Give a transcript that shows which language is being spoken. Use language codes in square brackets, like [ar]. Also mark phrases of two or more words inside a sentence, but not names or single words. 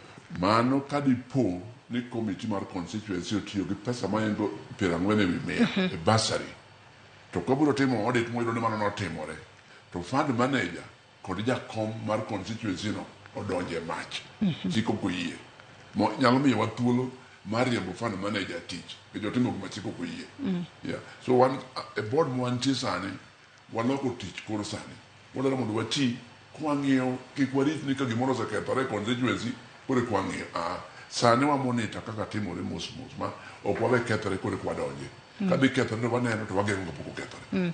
[luo] mano ka dipo ni committee mar constituency otiyo gi pesa maengo 40 ewi 100 e basari to kobiro timo audit moyudo ni mano notimore to [en] fund manager [luo] kod jakom mar constituency no odonje mach chiko koyie nyalo miyo wathuolo mar riembo [en] fund manager [luo] tich e jotimo gima chiko koyie so one a board mwantie sani waloko tich koro sani wadwaro mondo wati kwang'iyo kik warit ni ka gimoro osekethore constituency kore kwang'iyo sani wa monitor kaka timore mos ma ok wawe kethore kore kwadonje kabi kethore to waneno to wageng'o kapok okethore